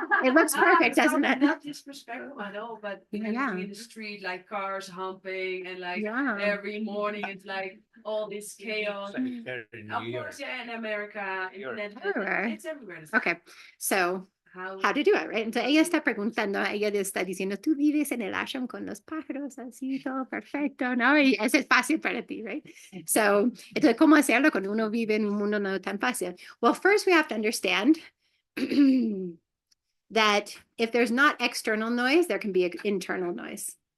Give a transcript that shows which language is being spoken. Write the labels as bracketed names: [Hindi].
[English] It looks perfect, doesn't it? Not disrespectful at all, but I'm Yeah. living in the street, like cars humping, and like Yeah. every morning it's like all this chaos. Of course, yeah, in America, Everywhere. it's everywhere. Okay, so how to do it, right? [Spanish] Entonces ella está preguntando, ella le está diciendo, tú vives en el ashram con los pájaros, así, todo perfecto, ¿no? Y eso es fácil para ti, [English] right? So, [Spanish] entonces, ¿cómo hacerlo cuando uno vive en un mundo no tan fácil? [English] Well, first we have to understand that if there's not external noise, there can be internal noise.